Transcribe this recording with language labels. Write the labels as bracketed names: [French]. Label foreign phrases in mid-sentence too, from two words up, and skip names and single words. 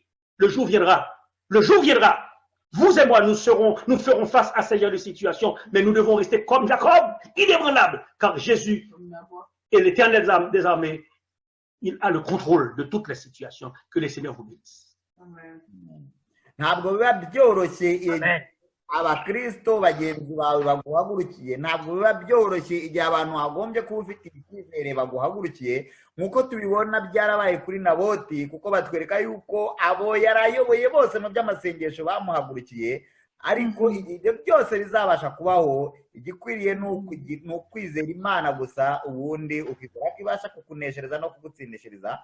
[French] Le jour viendra. Vous et moi, nous ferons face à ce genre de situation, mais nous devons rester comme Jacob, inébranlables, car Jésus est l'Éternel des armées. Il a le contrôle de toutes les situations. Que les Seigneurs vous bénissent. [Kinyarwanda] Ntabwo biba byoroshye abakristo bagenzi bawe baguhagurukiye, ntabwo biba byoroshye igihe abantu hagombye kuba ufite icyizere baguhagurukiye, nk'uko tubibona byarabaye kuri Naboti, kuko batwereka yuko abo yarayoboye bose mu by'amasengesho bamuhagurukiye, ariko ibyo byose bizabasha kubaho, igikwiriye ni ukwizera Imana gusa, ubundi ukizera ko ibasha kukuneshereza no kugutsindishiriza.